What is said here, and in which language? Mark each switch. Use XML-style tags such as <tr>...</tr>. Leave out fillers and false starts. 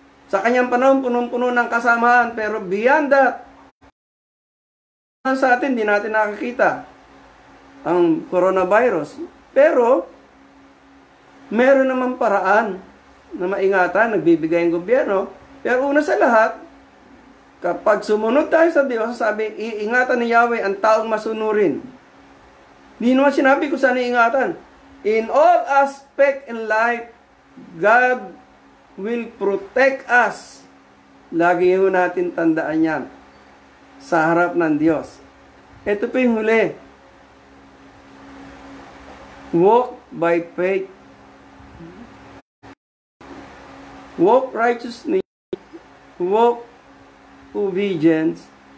<tl>Sa kanyang panahon, punong-puno ng kasamahan. Pero beyond that, sa atin, di natin nakakita ang coronavirus. Pero, meron naman paraan na maingatan, nagbibigay ang gobyerno. Pero una sa lahat, kapag sumunod tayo sa Diyos, sabi, iingatan ni Yahweh ang taong masunurin. Di naman sinabi kung saan iingatan.</tl> <en>In all aspect in life, God will protect us.</en> <tl>Lagi ho natin tandaan yan sa harap ng Diyos. Ito po yung huli.</tl> <en>Walk by faith. Walk righteously. Walk obedience.</en>